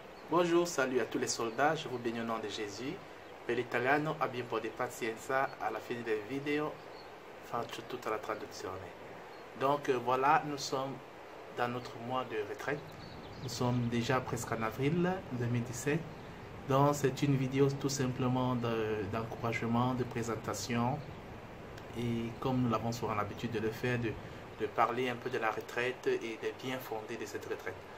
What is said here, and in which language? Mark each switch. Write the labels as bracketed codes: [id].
[fr] Bonjour, salut à tous les soldats, je vous bénis au nom de Gesù. [it] Per l'italiano abbi un po' di pazienza, alla fine del video faccio tutta la traduzione. [fr] Donc voilà, nous sommes dans notre mois de retraite. Nous sommes déjà presque en avril 2017. Donc c'est une vidéo tout simplement d'encouragement, de présentation. Et comme nous l'avons souvent l'habitude de le faire, de parler un peu de la retraite et des biens fondés de cette retraite.